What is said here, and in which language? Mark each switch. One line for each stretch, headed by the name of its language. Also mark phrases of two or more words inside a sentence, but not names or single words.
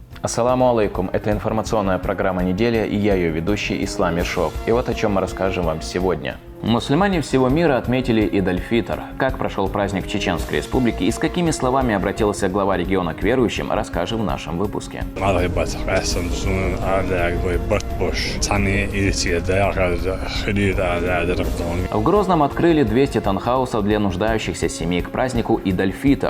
Arabic: السلام عليكم.
Russian: Это информационная программа «Неделя» и я ее ведущий Ислам Ершов. И вот о чем мы расскажем вам сегодня. Мусульмане всего мира отметили Ид-аль-Фитр. Как прошел праздник в Чеченской Республике и с какими словами обратился глава региона к верующим, расскажем в нашем выпуске. В Грозном открыли 200 таунхаусов для нуждающихся семей к празднику Ид-аль-Фитр.